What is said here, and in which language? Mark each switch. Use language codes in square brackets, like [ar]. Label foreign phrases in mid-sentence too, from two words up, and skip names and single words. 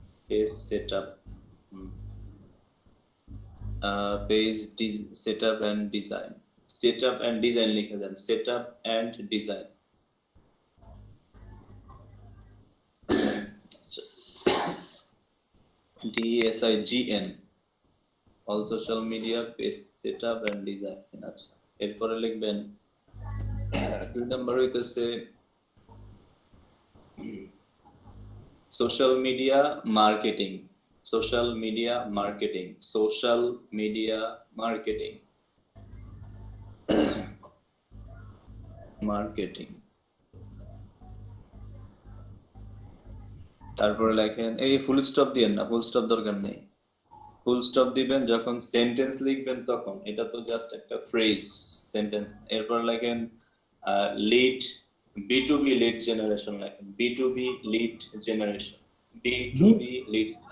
[en] page setup page setup and design setup and design [bn] লিখে দেন [en] setup and design DSIGN all social media page setup and design [bn] আচ্ছা এরপরে লিখবেন 2 নাম্বার হইতেছে [en] social media marketing social media marketing social media marketing marketing তারপরে [bn] লেখেন এই [en] full stop [bn] দিবেন না [en] full stop [bn] দরকার নেই [en] full stop [bn] দিবেন যখন সেন্টেন্স লিখবেন তখন এটা তো জাস্ট একটা [en] phrase sentence [bn] এরপর লেখেন [en] lead B2B lead generation [bn] লেখেন [en] B2B lead generation B2B lead